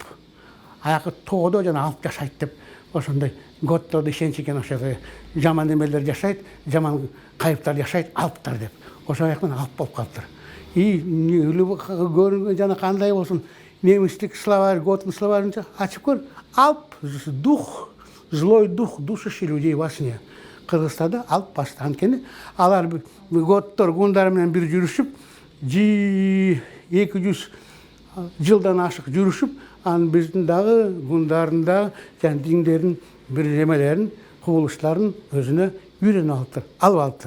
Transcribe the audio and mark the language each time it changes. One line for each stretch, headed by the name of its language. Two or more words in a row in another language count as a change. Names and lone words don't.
Kyrgyz: Аякы тоодо жана алп жашайт деп ошондой готтордо ишенич экен, ошо жаман эмелер жашайт, жаман кайыптар жашайт, алптар деп. Ошо аяктан алп болуп калыптыр. Көрүнгөн жана кандай болсун, немистик словарь, готун словарьынча ачып көр.
Russian: Алп дух, злой дух, душащий людей во сне.
Kyrgyz: Кыргызстанда алп басты. Анткени алар готтор гундар менен бир жүрүшүп, 200 жылдан ашык жүрүшүп, анын биздин дагы гундардын дагы жана диндердин бир эмелерин, кубулуштарын өзүнө үйрөнүп алыптыр.